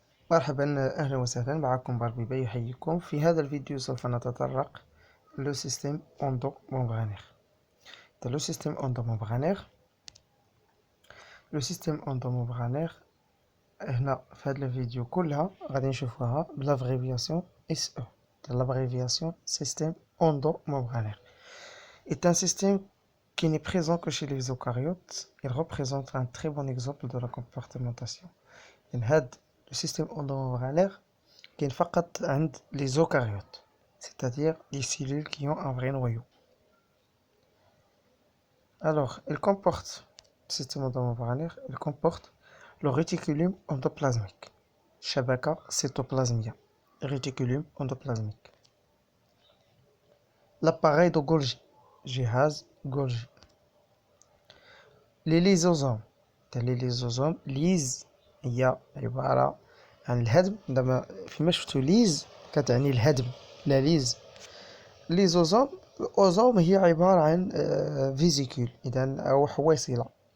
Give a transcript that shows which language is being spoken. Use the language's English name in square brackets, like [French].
[Arabic] مرحبا، أهلا وسهلا معكم باربيبا يحييكم. في هذا الفيديو سوف نتطرق لو سيستم اندوممبرانير. لو سيستم اندوممبرانير هنا في هذا الفيديو كلها غادي نشوفوها بالابريفياسيون اس او. [French] l'abréviation système endomembranaire est un système qui n'est présent que chez les eucaryotes. Il représente un très bon exemple de la compartimentation. هذا le système endomembranaire [Arabic] كاين فقط عند [French] les eucaryotes, c'est-à-dire les cellules qui ont un vrai noyau. Alors, le système endomembranaire, il comporte le réticulum endoplasmique, شبكة cytoplasmia, réticulum endoplasmique. L'appareil de Golgi, جهاز Golgi. Les lysosomes, les lysosomes, [Arabic] ليز هي عبارة عن الهدم. عندما فيما شفتو ليز كتعني الهدم، لا ليز. ليزوزوم، الأوزوم هي عبارة عن فيزيكول، إذن أو حويصلة.